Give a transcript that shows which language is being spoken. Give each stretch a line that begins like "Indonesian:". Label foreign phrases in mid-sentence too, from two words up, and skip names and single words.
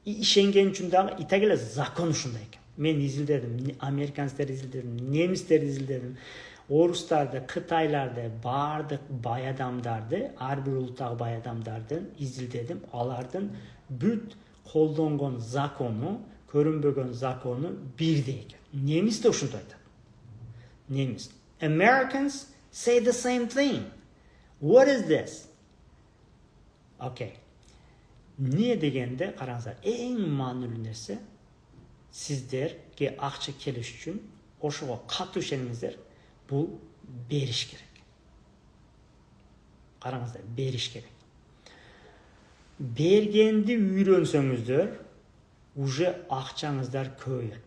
Kyrgyz: ишенген үчүн дагы итак эле закон ушундай экен. Мен изилдедим, американецтерди изилдедим, немистерди изилдедим, орустарды, кытайларды, баардык бай адамдарды, ар бир улуттагы бай адамдарды изилдедим. Алардын бүт колдонгон закону, көрүнбөгөн закону бирдей экен. Немис да ушундай айтат. Немис.
English: Americans say the same thing. What is this? Okay.
Kyrgyz: Не дегенде караңыздар, эң маанилүү нерсе сиздерге акча келиш үчүн ошого катуу ишениңиздер, бул бериш керек. Караңыздар, бериш керек. Бергенди үйрөнсөңүздөр, уже акчаңыздар көбөйөт.